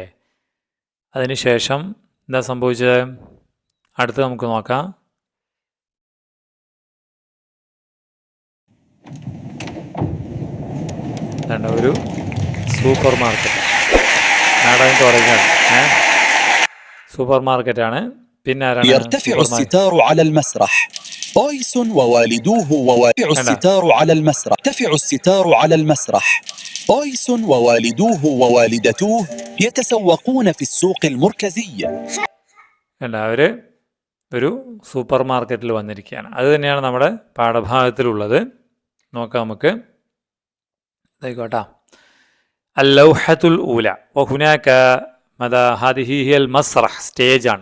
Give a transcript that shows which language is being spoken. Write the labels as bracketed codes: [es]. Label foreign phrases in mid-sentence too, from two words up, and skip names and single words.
[ml] അതിന് ശേഷം എന്താ സംഭവിച്ചത് അടുത്ത് നമുക്ക് നോക്കാം. ഒരു സൂപ്പർ മാർക്കറ്റ്, നാടകം തുടങ്ങുകയാണ്. സൂപ്പർ മാർക്കറ്റാണ്. പിന്നെ ആരാണ്? [ar] يرتفع الستار على المسرح. أويس ووالدوه ووالدوه الستار على المسرح. يرتفع الستار على المسرح. أويس ووالدوه ووالدته يتسوقون في السوق المركزي. [ml] അവർ ഒരു സൂപ്പർ മാർക്കറ്റിൽ വന്നിരിക്കുകയാണ്. അത് തന്നെയാണ് നമ്മുടെ പാഠഭാഗത്തിലുള്ളത്. നോക്കാം നമുക്ക്. ആയിക്കോട്ടെ. [ar] اللوحة الأولى وهناك ماذا هذه هي المسرح, സ്റ്റേജാണ്.